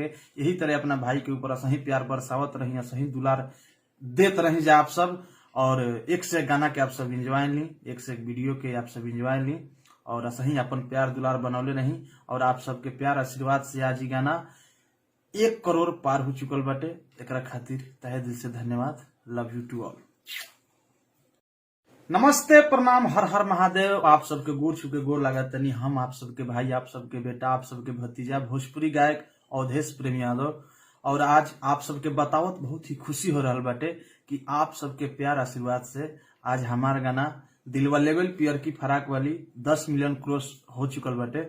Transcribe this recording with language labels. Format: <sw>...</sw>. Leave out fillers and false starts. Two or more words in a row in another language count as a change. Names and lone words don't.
<bho>यही तरह अपना भाई के ऊपर सही प्यार बरसावत रही, सही दुलार देत रही जा आप सब। और एक से एक गाना के आप सब इंजॉय ली, एक से एक वीडियो के आप सब इंजॉय ली और सही अपन प्यार दुलार बनौले रही। और आप सबके प्यार आशीर्वाद से आज ही गाना 1 करोड़ पार हो चुकल बाटे। एकरा खातिर तहे दिल से धन्यवाद।</bho> <en>love you to all.</en> <bho>नमस्ते प्रणाम हर हर महादेव। आप सबके गोर छुके गोर लागत तनी हम आप सबके भाई, आप सबके बेटा, आप सबके भतीजा, भोजपुरी गायक अवधेश प्रेम यादव। और आज आप सबके बतावत बहुत ही खुशी हो रहा बाटे कि आप सबके प्यार आशीर्वाद से आज हमार गाना दिलवा लेवल पियर की फराक वाली 10</bho> <en>million cross</en> <bho>हो चुकल बाटे।</bho>